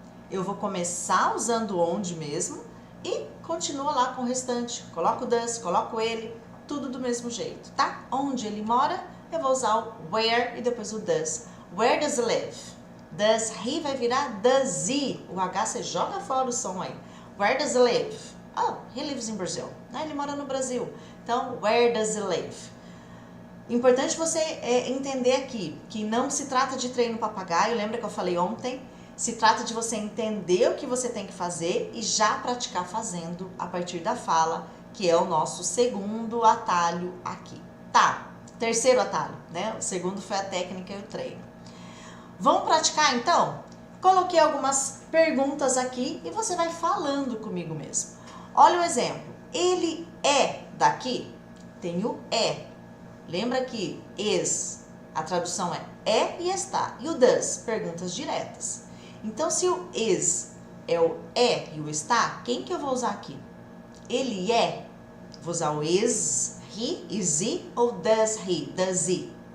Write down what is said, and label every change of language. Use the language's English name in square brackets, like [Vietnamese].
[Portuguese] Eu vou começar usando onde mesmo e continua lá com o restante. Coloco o does, coloco ele, tudo do mesmo jeito, tá? Onde ele mora, eu vou usar o where e depois o does. [English] Where does he live? [Portuguese] Does he vai virar does he. O H você joga fora o som aí. [English] Where does he live? Oh, he lives in Brazil. [Portuguese] Ele mora no Brasil. Então, [English] where does he live? [Portuguese] Importante você entender aqui que não se trata de treino papagaio, lembra que eu falei ontem? Se trata de você entender o que você tem que fazer e já praticar fazendo a partir da fala, que é o nosso segundo atalho aqui. Tá, terceiro atalho, né? O segundo foi a técnica e o treino. Vamos praticar então? Coloquei algumas perguntas aqui e você vai falando comigo mesmo. Olha o exemplo. Ele é daqui? Tem o é. Lembra que is, a tradução é e está. E o does, perguntas diretas. Então, se o is é o é e o está, quem que eu vou usar aqui? Ele é. Vou usar o is, he, is he ou does he, does he?